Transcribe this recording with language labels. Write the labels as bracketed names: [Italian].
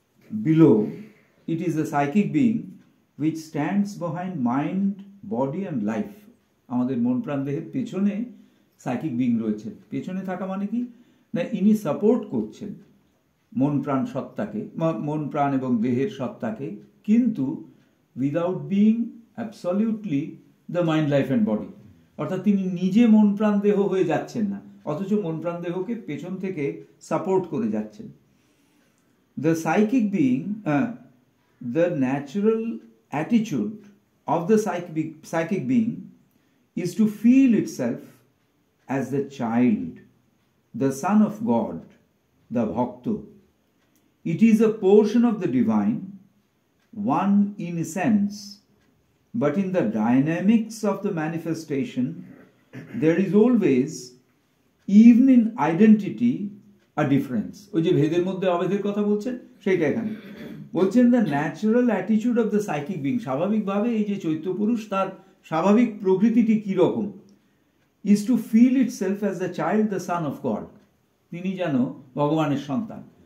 [English] Below, it is the psychic being which stands behind mind, body and life. [Bangla] আমাদের মন প্রাণ দেহের পেছনে সাইকিক বিং রয়েছে। পেছনে থাকা মানে কি না, ইনি সাপোর্ট করছেন মন প্রাণ সত্তাকে, মন প্রাণ এবং দেহের সত্তাকে, কিন্তু [English] Without being absolutely the mind, life and body. [Bangla] অর্থাৎ তিনি নিজে মন প্রাণ দেহ হয়ে যাচ্ছেন না, অথচ মন প্রাণ দেহকে পেছন থেকে সাপোর্ট করে যাচ্ছেন। [English] The psychic being, the natural attitude of the psychic being is to feel itself as the child, the son of God, the Bhakta. It is a portion of the divine, one in essence, but in the dynamics of the manifestation, there is always, even in identity, a difference. [Bangla] ওই যে ভেদের মধ্যে অভেদের কথা বলছেন, সেইটা এখানে বলছেন [English] the natural attitude of the psychic being, [Bangla] স্বাভাবিকভাবে এই যে চৈত্য পুরুষ, তার স্বাভাবিক প্রকৃতিটি কীরকম, [English] is to feel itself as the child, the son of God, [Bangla] তিনি যেন ভগবানের সন্তান।